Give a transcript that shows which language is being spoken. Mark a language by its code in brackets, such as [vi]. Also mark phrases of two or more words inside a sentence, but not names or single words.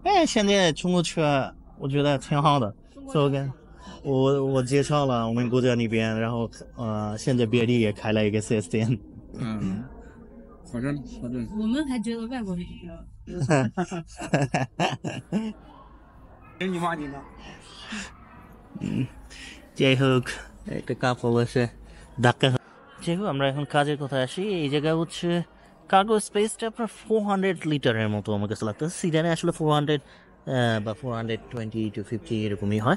[zh] 哎，现在中国车我觉得挺好的，所以我介绍了我们国家那边，然后现在别地也开了一个 4S 店。嗯，好着呢，好着呢。我们还觉得外国人你妈你呢？ [bn] যাই হোক, একটা কাপড় বসে ধাক্কা। যাই হোক, আমরা এখন কাজের কথা আসি। এই জায়গায় হচ্ছে [en] cargo space [bn] আপনার 400 লিটারের মতো আমার কাছে লাগতেছে। সিডানে আসলে 400 বা 420 to 50 এরকমই হয়।